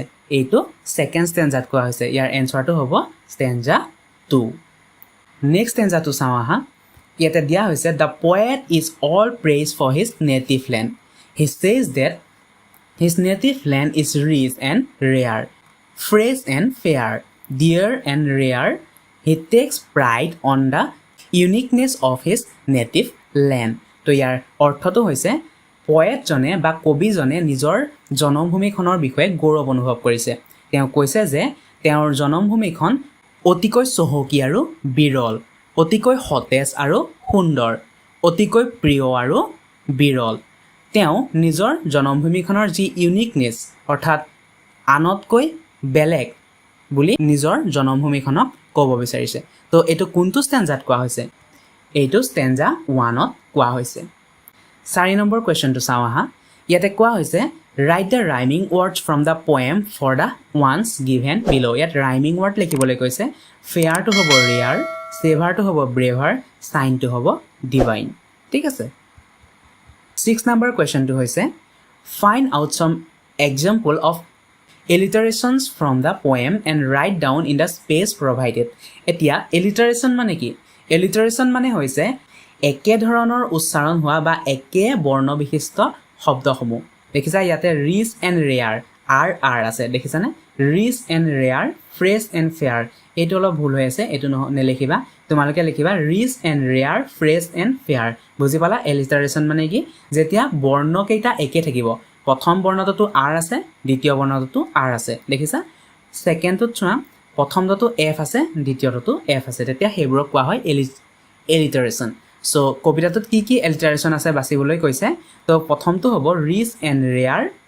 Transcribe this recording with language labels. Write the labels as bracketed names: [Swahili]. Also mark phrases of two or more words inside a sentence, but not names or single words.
[Assamese] এইটো সেকেন্ড ষ্টেঞ্জাত কোৱা হৈছে ইয়াৰ এনসাৰটো হ'ব ষ্টেঞ্জা 2 নেক্সট ষ্টেঞ্জাটো চাওঁ আহা ইয়াতে দিয়া হৈছে [English] the poet is all praise for his native land he says that his native land is rich and rare fresh and fair dear and rare he takes pride on the uniqueness of his native land [Assamese] তো ইয়াৰ অৰ্থটো হৈছে পয়েটজনে বা কবিজনে নিজৰ জনমভূমিখনৰ বিষয়ে গৌৰৱ অনুভৱ কৰিছে তেওঁ কৈছে যে তেওঁৰ জনমভূমিখন অতিকৈ চহকী আৰু বিৰল অতিকৈ সতেজ আৰু সুন্দৰ অতিকৈ প্ৰিয় আৰু বিৰল তেওঁ নিজৰ জনমভূমিখনৰ যি ইউনিকনেছ অৰ্থাৎ আনতকৈ বেলেগ বুলি নিজৰ জনমভূমিখনক ক'ব বিচাৰিছে তো এইটো কোনটো ষ্টেঞ্জাত কোৱা হৈছে এইটো ষ্টেঞ্জা 1ত কোৱা হৈছে 4 নম্বৰ কোৱেশ্চনটো চাওঁ আহা ইয়াতে কোৱা হৈছে [English] write the rhyming words from the poem for the ones given below [Assamese] ইয়াত [English] rhyming word [Assamese] লিখিবলৈ কৈছে fair টো হ'ব rare saver টো হ'ব braver sign টো হ'ব divine ঠিক আছে 6 নম্বৰ কোৱেশ্চনটো হৈছে [English] find out some example of alliterations from the poem and write down in the space provided [Assamese] এতিয়া alliteration মানে কি alliteration মানে হৈছে একে ধৰণৰ উচ্চাৰণ হোৱা বা একে বৰ্ণ বিশিষ্ট শব্দসমূহ দেখিছা ইয়াতে [English] rich and rare [Assamese] আৰ আছে দেখিছানে [English] rich and rare fresh and fair [Assamese] এইটো অলপ ভুল হৈ আছে এইটো নেলিখিবা তোমালোকে লিখিবা [English] rich and rare fresh and fair [Assamese] বুজি পালা এলিটাৰেশ্যন মানে কি যেতিয়া বৰ্ণকেইটা একে থাকিব প্ৰথম বৰ্ণটোতো আৰ আছে দ্বিতীয় বৰ্ণটোতো আৰ আছে দেখিছা ছেকেণ্ডটোত চোৱা প্ৰথমটোতো এফ আছে দ্বিতীয়টোতো এফ আছে তেতিয়া সেইবোৰক কোৱা হয় এলিটাৰেশ্যন সো কবিতাটোত কি কি এলিটাৰেশ্যন আছে বাছিবলৈ কৈছে তো প্ৰথমটো হ'ব [English] rich and rare